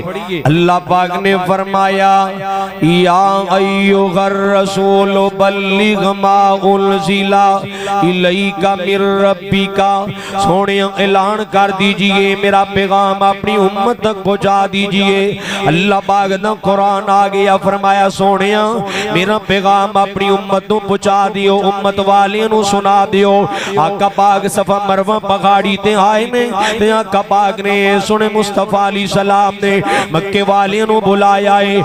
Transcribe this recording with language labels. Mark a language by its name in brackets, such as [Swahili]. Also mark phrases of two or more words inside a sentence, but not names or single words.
[Urdu] اللہ پاک نے فرمایا [Arabic] یا ایوہ الرسول بلغ ما انزل الیک من ربک، [Urdu] سونے اعلان کر دیجئے میرا پیغام اپنی امت تک پہنچا دیجئے۔ [Punjabi] اللہ پاک دا قرآن آگیا فرمایا سونے میرا پیغام اپنی امت تو پہنچا دیو، امت والیاں نو سنا دیو۔ آقا پاک صفا مروہ پگاڑی تے آئے نے تے آقا پاک نے سنے مصطفیٰ [Arabic] علیہ السلام [Punjabi] نے مکہ والیاں نو بلایا ہے۔